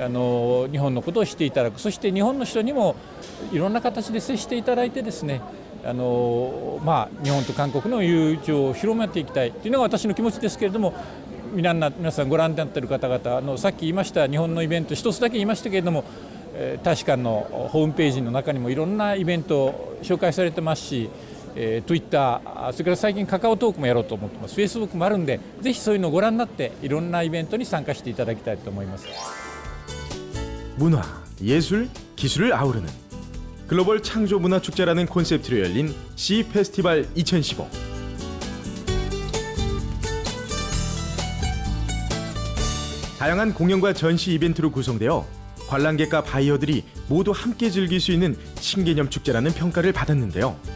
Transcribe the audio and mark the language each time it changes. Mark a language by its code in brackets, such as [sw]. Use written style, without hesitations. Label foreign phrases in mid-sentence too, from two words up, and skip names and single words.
[ja] 本のことを知っていただく、そして日本の人にもいろんな形で接していただいてですね、日本と韓国の友情を広めていきたいというのが私の気持ちですけれども、皆さんご覧になっている方々さっき言いました日本のイベント一つだけ言いましたけれども、大使館のホームページの中にもいろんなイベントを紹介されてますし、Twitter、それから最近カカオトークもやろうと思ってます。 Facebook もあるんで、ぜひそういうのをご覧になっていろんなイベントに参加していただきたいと思います。 [ko] 문화, 예술, 기술을 아우르는 글로벌 창조 문화 축제라는 콘셉트로 열린 시 페스티벌 2015. 다양한 공연과 전시 이벤트로 구성되어 관람객과 바이어들이 모두 함께 즐길 수 있는 신개념 축제라는 평가를 받았는데요.